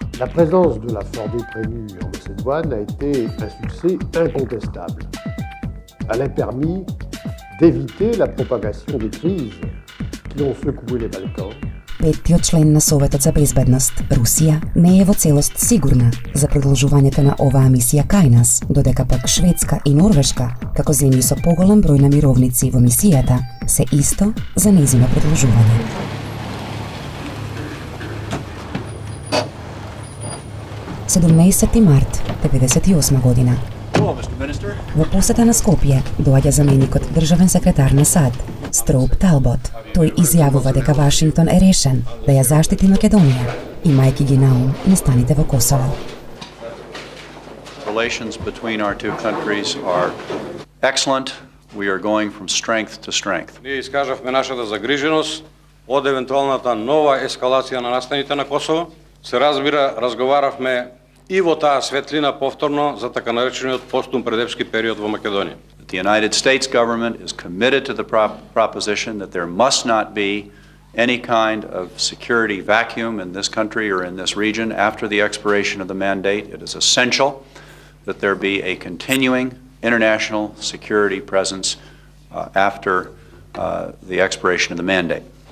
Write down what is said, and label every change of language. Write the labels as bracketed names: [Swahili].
[French] La présence de la Fordée prévue en Macédoine a été un succès incontestable. Elle a permis d'éviter la propagation des crises qui ont secoué les Balkans. [Macedonian] Петтиот член на Советот за безбедност, Русија, не е во целост сигурна за продолжувањето на оваа мисија кај нас, додека пак Шведска и Норвешка, како земји со поголем број на мировници во мисијата, се исто за нејзино продолжување. март 1998 година. Во посета на Скопје доаѓа заменикот државен секретар на САД, Строуп Талбот. Тој изјавува дека Вашингтон е решен да ја заштити Македонија, имајќи ги на ум настаните во Косово. [English] Relations between our two countries are excellent. We are going from strength to strength. [Macedonian] Ние искажавме нашата загриженост од евентуалната нова ескалација на настаните на Косово. Се разбира, разговаравме и во таа светлина повторно за така наречениот постумпредепски период во Македонија. [English] The United States government is committed to the proposition that there must not be any kind of security vacuum in this country or in this region after the expiration of the mandate. It is essential that there be a continuing international security presence after the expiration of the mandate.